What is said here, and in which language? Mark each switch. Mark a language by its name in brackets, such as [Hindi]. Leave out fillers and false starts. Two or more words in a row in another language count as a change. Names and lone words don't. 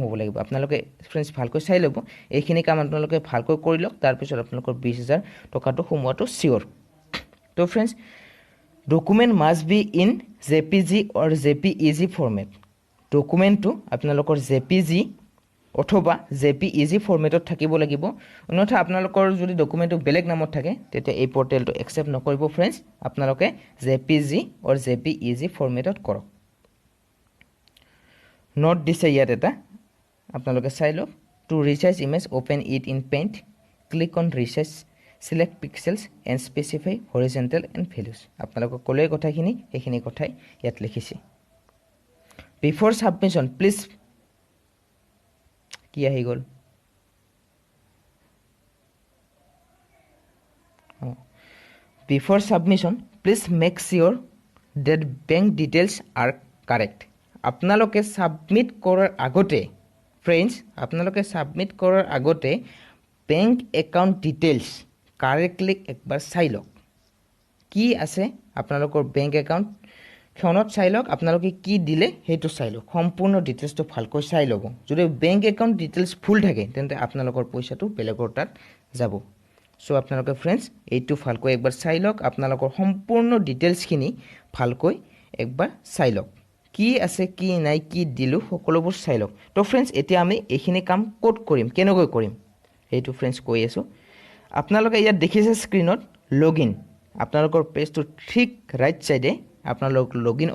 [Assamese] হ'ব লাগিব আপোনালোকে ফ্ৰেণ্ডছ ভালকৈ চাই ল'ব এইখিনি কাম আপোনালোকে ভালকৈ কৰি লওক তাৰ পিছত আপোনালোকৰ 20000 টকাটো সোমোৱাটো সিওৰ তো ফ্ৰেণ্ডছ [English] document must be in JPG or JPEG format [Assamese] ডকুমেন্টটো আপোনালোকৰ JPG অথবা JPEG ফৰমেটত থাকিব লাগিব অন্যথা আপোনালোকৰ যদি ডকুমেন্টটো বেলেগ নামত থাকে তেতিয়া এই পৰ্টেলটো একচেপ্ট নকৰিব ফ্ৰেণ্ডছ আপোনালোকে [English] JPG or JPEG [Assamese] ফৰমেটত কৰক নোট দিছে ইয়াত এটা আপোনালোকে চাই লওক [English] to resize image open it in Paint click on resize select pixels and specify horizontal and values [Assamese] আপোনালোকক কলে কথাখিনি এখিনি কথাই ইয়াত লিখিছে [English] before submission please [Assamese] কি আহি গল [English] before submission please make sure that bank details are correct [Assamese] আপোনালোকে সাবমিট কৰাৰ আগতে ফ্ৰেন্ডস আপোনালোকে সাবমিট কৰাৰ আগতে [English] bank account details correctly [Assamese] একবাৰ চাই লওক কি আছে আপোনালোকৰ [English] bank account [Assamese] খনত চাই লওক আপোনালোকে কি দিলে হেতু চাই লওক সম্পূৰ্ণ ডিটেইলছটো ভালকৈ চাই লব যদি [English] bank account details [Assamese] ফুল থাকে তেন্তে আপোনালোকৰ পইচাটো বেলেগৰ তাত যাব সো আপোনালোকে ফ্ৰেন্ডস এইটো ভালকৈ একবাৰ চাই লওক আপোনালোকৰ সম্পূৰ্ণ ডিটেইলছ খিনি ভালকৈ একবাৰ চাই লওক কি আছে কি নাই কি দিলু সকলোবোৰ চাই লওক তো ফ্ৰেন্ডস এতিয়া আমি এইখিনি কাম কোড কৰিম কেনেকৈ কৰিম এইটো ফ্ৰেন্ডস কৈ আছো আপোনালোকে ইয়াত দেখিছে স্ক্ৰিনত লগইন আপোনালোকৰ পেজটো ঠিক ৰাইট সাইডে আপোনালোক লগইন